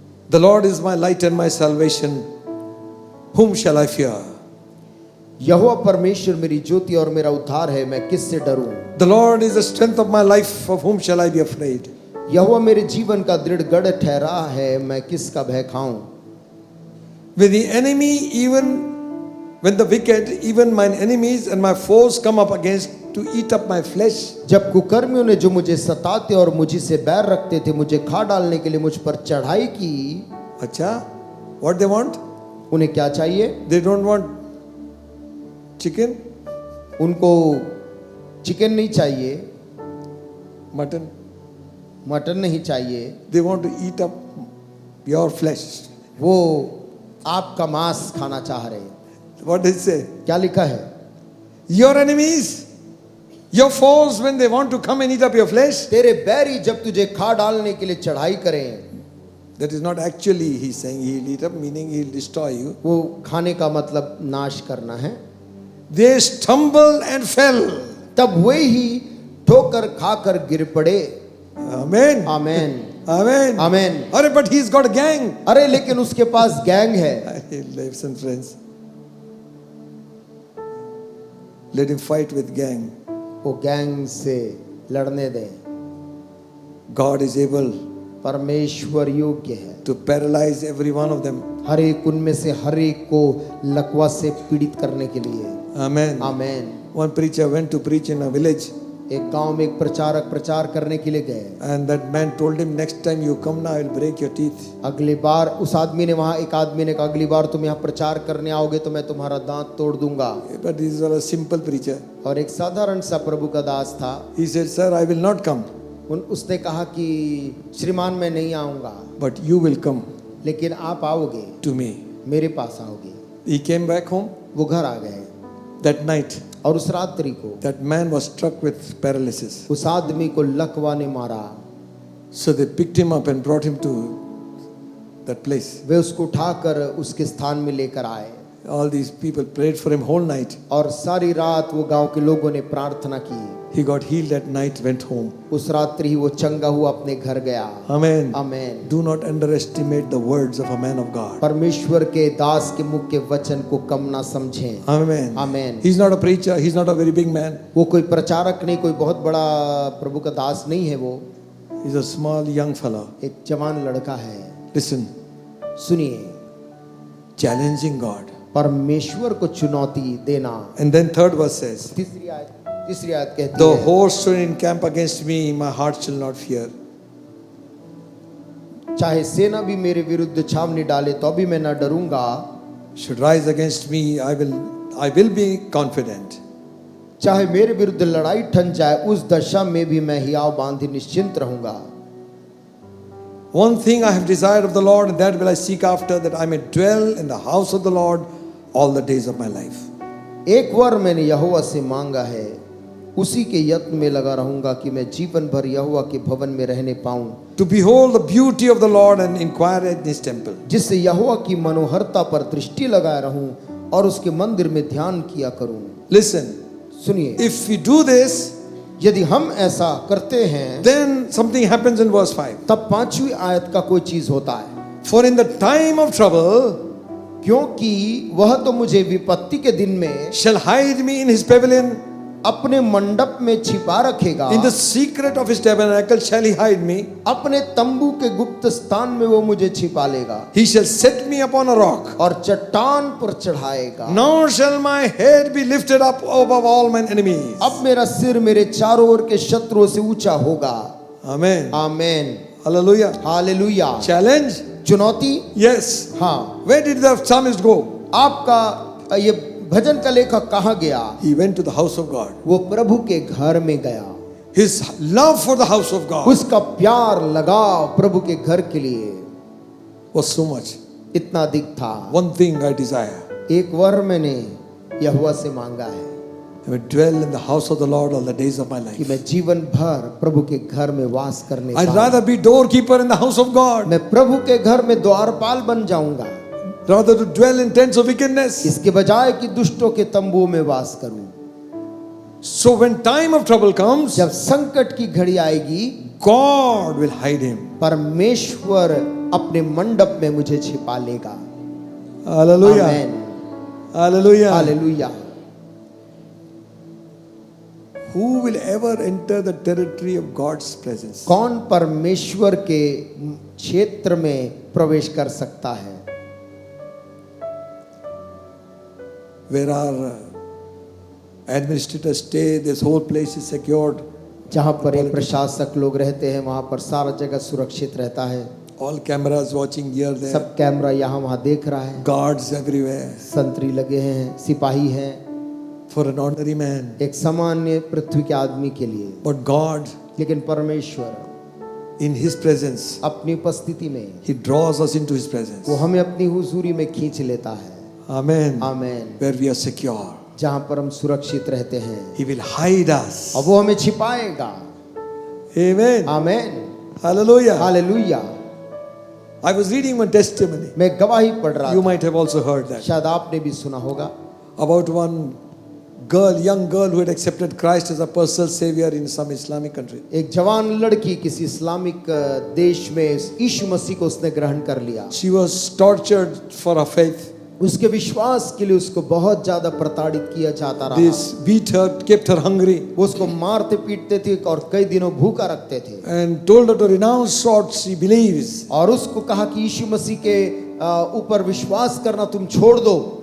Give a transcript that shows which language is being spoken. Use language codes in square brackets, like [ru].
[en] The Lord is my light and my salvation. Whom shall I fear? [hi] यहोवा परमेश्वर मेरी ज्योति और मेरा उद्धार है, मैं किससे डरूं? [en] The Lord is the strength of my life. Of whom shall I be afraid? [hi] यहोवा मेरे जीवन का दृढ़ गढ़ ठहरा है, मैं किसका भय खाऊं? [en] When the enemy, even when the wicked, even mine enemies and my foes come up against to eat up my flesh, [hi] जब कुकर्मियों ने जो मुझे सताते और मुझी से बैर रखते थे, मुझे खा डालने के लिए मुझ पर चढ़ाई की। [en] अच्छा, what they want? [hi] उन्हें क्या चाहिए? [en] They don't want chicken, [hi] उनको चिकन नहीं चाहिए, [en] mutton. [hi] मटन नहीं चाहिए, [en] They want to eat up your flesh. [hi] वो आपका मांस खाना चाह रहे हैं। [en] What does it say? [hi] क्या लिखा है? [en] Your enemies, your foes, when they want to come and eat up your flesh, [hi] तेरे बैरी जब तुझे खा डालने के लिए चढ़ाई करें, [en] that is not actually he's saying he'll eat up, meaning he'll destroy you. [hi] वो खाने का मतलब नाश करना है। [en] They stumble and fell. [hi] तब वे ही ठोकर खाकर गिर पड़े। [en] Amen. [hi] Amen, [en] Amen. [hi] Amen. [en] Arre, but he's got a gang. [hi] अरे लेकिन उसके पास गैंग है। [en] Listen, friends. Let him fight with gang. [hi] वो गैंग से लड़ने दे। [en] God is able [hi] परमेश्वर योग्य है [en] to paralyze every one of them. [hi] हर एक उनमें से हर एक को लकवा से पीड़ित करने के लिए। [en] Amen. [hi] Amen. [en] One preacher went to preach in a village, [hi] एक गांव में एक प्रचारक प्रचार करने के लिए गए। [en] and that man told him, next time you come now, I will break your teeth. [hi] अगली बार उस आदमी ने वहां एक आदमी ने कहा, अगली बार तुम यहाँ प्रचार करने आओगे तो मैं तुम्हारा दांत तोड़ दूंगा। [en] But he was a simple preacher. [hi] और एक साधारण सा प्रभु का दास था। [en] He said, sir, I will not come, [hi] उसने कहा कि श्रीमान मैं नहीं आऊंगा, [en] but you will come [hi] लेकिन आप आओगे, [en] to me. [hi] मेरे पास आओगे। [en] He came back home [hi] वो घर आ गए [en] that night. [hi] और उस रात्रि को [en] That man was struck with paralysis. [hi] उस आदमी को लकवा ने मारा। [en] So they picked him up and brought him to that place. [hi] वे उसको उठाकर उसके स्थान में लेकर आए। [en] All these people prayed for him whole night. [hi] और सारी रात वो गांव के लोगों ने प्रार्थना की। [en] He got healed that night, went home. [hi] उस रात्रि ही वो चंगा हुआ अपने घर गया। [en] Amen. [hi] Amen. [en] Do not underestimate the words of a man of God. [hi] परमेश्वर के दास के मुख के वचन को कम ना समझें। [en] Amen. [hi] Amen. [en] He's not a preacher. He's not a very big man. [hi] वो कोई प्रचारक नहीं, कोई बहुत बड़ा प्रभु का दास नहीं है वो। [en] He's a small young fellow. [hi] एक जवान लड़का है। [en] Listen, [hi] सुनिए, [en] challenging God. [hi] परमेश्वर को चुनौती देना। [en] And then third verse says, [hi] तीसरी आयत कहती [en] though [hi] है, [en] hosts should encamp against me, my heart shall not fear. [hi] चाहे सेना भी मेरे विरुद्ध छावनी डाले तो भी मैं न डरूंगा। [en] Should rise against me, I will be confident. [hi] चाहे मेरे विरुद्ध लड़ाई ठन जाए, उस दशा में भी मैं हियाव बांधे निश्चिंत रहूंगा। [en] One thing I have desired of the Lord, and that will I seek after, that I may dwell in the house of the Lord all the days of my life. [hi] एक वर मैंने यहोवा से मांगा है, उसी के यत्न में लगा रहूंगा कि मैं जीवन भर यहोवा के भवन में रहने पाऊं, [en] To behold the beauty of the Lord and inquire at his temple. [hi] जिससे यहोवा की मनोहरता पर दृष्टि लगाए रहूं और उसके मंदिर में ध्यान किया करूं। [en] Listen, [hi] सुनिए, [en] if we do this, [hi] यदि हम ऐसा करते हैं, [en] then something happens in verse 5. [hi] तब 5वीं आयत का कोई चीज होता है। [en] For in the time of trouble [hi] क्योंकि वह तो मुझे विपत्ति के दिन में [en] shall hide me in his pavilion, [hi] अपने मंडप में छिपा रखेगा। [en] in the secret of his tabernacle shall he hide me. [hi] अपने तंबू के गुप्त स्थान में वो मुझे छिपा लेगा। [en] He shall set me upon a rock. [hi] और चट्टान पर चढ़ाएगा। [en] Nor shall my head be lifted up above all mine enemies. [hi] अब मेरा सिर मेरे चारों ओर के शत्रुओं से ऊंचा होगा। [en] Amen. [hi] आमेन। [en] Hallelujah. [hi] हालेलुया। [en] Challenge? [hi] चुनौती? [en] Yes. [hi] हाँ। [en] Where did the psalmist go? [hi] आपका ये भजन का लेखक कहाँ गया? [en] He went to the house of God. [hi] वो प्रभु के घर में गया। [en] His love for the house of God [hi] उसका प्यार लगाव प्रभु के घर के लिए [en] was so much. [hi] इतना अधिक था। [en] One thing I desire, [hi] एक वर मैंने यहोवा से मांगा है [en] I will dwell in the house of the Lord all the days of my [hi] कि [en] life. [hi] मैं जीवन भर प्रभु के घर में वास करने [en] I'd [hi] पाऊं। [en] rather be doorkeeper in the house of God, [hi] मैं प्रभु के घर में द्वारपाल बन जाऊंगा, [en] rather to dwell in tents of wickedness. [hi] इसके बजाय कि दुष्टों के तंबुओं में वास करूं। [en] So when time of trouble comes, [hi] जब संकट की घड़ी आएगी, [en] God will hide him. [hi] परमेश्वर अपने मंडप में मुझे छिपा लेगा। [en] Hallelujah. [hi] Amen. [en] Hallelujah. [hi] Hallelujah. [en] Who will ever enter the territory of God's presence? [hi] कौन परमेश्वर के क्षेत्र में प्रवेश कर सकता है? [en] Where our administrators stay, this whole place is secured. [hi] जहाँ पर एक प्रशासक लोग रहते हैं, वहाँ पर सारा जगह सुरक्षित रहता है। [en] All cameras watching here, there. [hi] सब कैमरा यहाँ वहाँ देख रहा है। [en] Guards everywhere. [hi] संतरी लगे हैं, सिपाही हैं, [en] For an ordinary man. [hi] एक सामान्य पृथ्वी के आदमी के लिए। [en] But God, [hi] लेकिन परमेश्वर [en] in His presence, [hi] अपनी उपस्थिति में [en] He draws us into His presence. [hi] वो हमें अपनी हुजूरी में खींच लेता है। [en] Amen. [hi] Amen. [en] Where we are secure. [hi] जहाँ पर हम सुरक्षित रहते हैं, [en] He will hide us. [hi] और वो हमें छिपाएगा। [en] Amen. [hi] Amen. [en] Hallelujah. [hi] Hallelujah. [en] I was reading one testimony. [hi] मैं गवाही पढ़ रहा [en] You [hi] था, [en] might have also heard that. [hi] शायद आपने भी सुना होगा, [en] About one girl, young girl who had accepted Christ as a personal savior in some Islamic country. [hi] एक जवान लड़की किसी इस्लामिक देश में यीशु मसीह को उसने ग्रहण कर लिया। [en] She was tortured for her faith. [hi] उसके विश्वास के लिए उसको बहुत ज्यादा प्रताड़ित किया जाता रहा। [en] This beat her, kept her hungry, [hi] वो उसको मारते पीटते थे और कई दिनों भूखा रखते थे, [en] and told her to renounce what she believes. [hi] और उसको कहा कि यीशु मसीह के ऊपर विश्वास करना तुम छोड़ दो,